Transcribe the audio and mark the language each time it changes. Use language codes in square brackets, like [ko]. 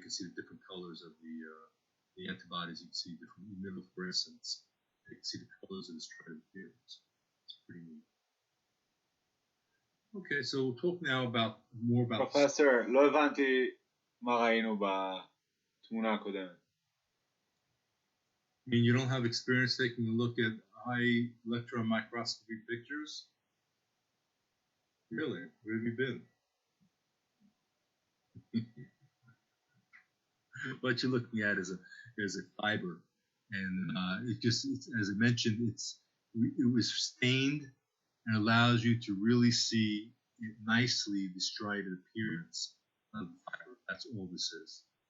[en] You can see the different colors of the antibodies. You can see different immunofluorescence. You can see the colors of the striated fields. It's pretty neat. Okay, so we'll talk now about more about. [he] Professor, לא הבנתי מה ראינו בתמונה הקודמת. [en] I mean, you don't have experience taking a look at high electron microscopy pictures? Really? Where have you been? What you're looking at is a fiber, and it's, as I mentioned, it was stained and allows you to really see it nicely the striated appearance of the fiber. That's all this is.